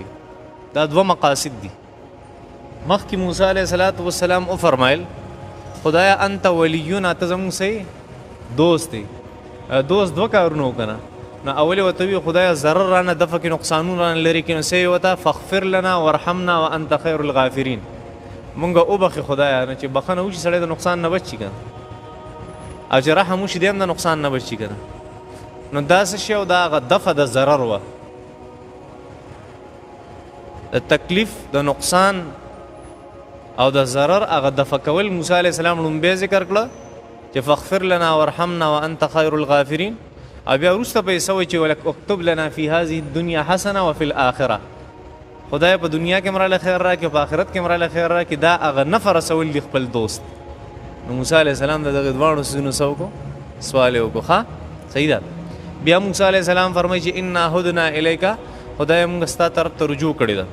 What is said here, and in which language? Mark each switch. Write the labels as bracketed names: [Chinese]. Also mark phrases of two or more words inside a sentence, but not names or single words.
[Pashto] دا 2 مقاصد دي. مخکې موسی [Arabic] علیه السلام [Pashto] وفرمایل خدایا [Arabic] انت ولینا، [Pashto] ته زموږ څه دوست دی. دوست 2 کارونه وکنه. نو اول ورته وی خدایا ضرر رانه دفع کې، نقصانونه رانه لرې کړي. نو څه یې ورته [Arabic] فاغفر لنا وارحمنا وانت خیر الغافرین، [Pashto] مونږ وبخې خدایا. نه چې بخښنه وشي سړی د نقصان نه بچي که نه، او چې رحم وشي دی هم د نقصان نه بچي که نه. نو دا څه شی او دا هغه دفع د ضرر وه، د تکلیف د نقصان او د ضرر هغه دفع کول. موسی [Arabic] علیه السلام [Pashto] لومبۍ ذکر کړه چې [Arabic] فاغفر لنا وارحمنا وانت خیر الغافرین، [Pashto] او بیا وروسته به یې څه وایي چې [Arabic] اکتب لنا فی هذه الدنیا حسنه وفي الآخره، [Pashto] خدای په دنیا کې مراله خیر راکړي، په آخرت کې مراله خیر راکړي. دا هغه نفع رسول دي خپل دوست. نو موسی [Arabic] علیه السلام [Pashto] د دغې 2 څیزونو څه وکړو؟ سوال یې وکړو. ښه صحیح ده. بیا موسی [Arabic] علیه السلام [Pashto] فرمایي چې [Arabic] انا هدنا الیک، [Pashto] خدای موږ ستا طرف ته رجوع کړې ده.